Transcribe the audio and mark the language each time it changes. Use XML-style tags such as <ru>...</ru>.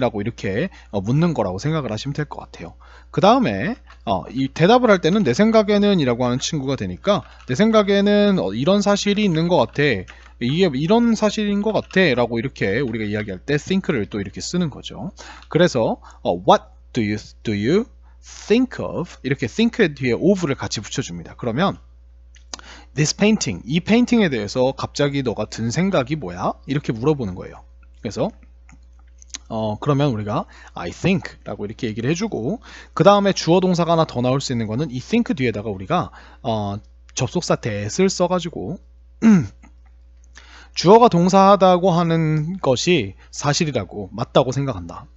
<ko>라고 이렇게 묻는 거라고 생각을 하시면 될 것 같아요. 그 다음에 이 대답을 할 때는 내 생각에는 이라고 하는 친구가 되니까 내 생각에는 이런 사실이 있는 것 같아. 이게 이런 사실인 것 같아 라고 이렇게 우리가 이야기할 때 think를 또 이렇게 쓰는 거죠. 그래서</ko> <en>what do you think of?</en> <ko>이렇게 think 뒤에 of를 같이 붙여줍니다. 그러면</ko> <en>this painting,</en> <ko>이 페인팅에 대해서 갑자기 너가 든 생각이 뭐야? 이렇게 물어보는 거예요. 그래서 그러면 우리가</ko> <en>I think</en> <ko>라고 이렇게 얘기를 해주고 그 다음에 주어 동사가 하나 더 나올 수 있는 거는 이 think 뒤에다가 우리가 접속사 that을 써가지고 주어가 동사하다고 하는 것이 사실이라고 맞다고 생각한다.</ko>